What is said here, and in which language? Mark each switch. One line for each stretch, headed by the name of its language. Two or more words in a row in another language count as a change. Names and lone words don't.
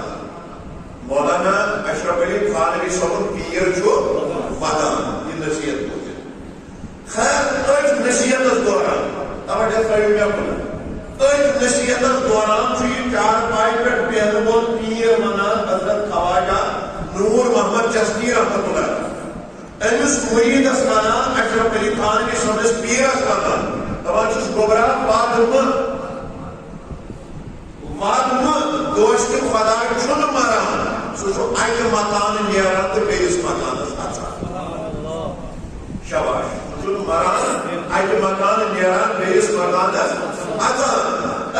Kashmiri: مولانا اشرف علی تھانوی صٲبُن پیر چھُ ودان یہ نصیحت کوٚر. خیر أتھۍ نصیحتس دوران توجہ تھٲیِو مےٚ کُن أتھۍ نصیحتس دوران چھُ یہِ چارپاے پٮ۪ٹھ بیٚہنہٕ وول پیر ونان حضرت خواجہ نور محمد چشتی
Arabic: رحمۃ اللہ.
Kashmiri: امس مریدس ونان اشرف علی تھانوی صبس پیرس ونان دپان چھس گوبرا وادمہ دوست خدا چھن مران سہ اکہ مکان نیران تو بیس مکانس اژان شاباش سہ مران اکہ مکان نیران بیس مکانس اژان اے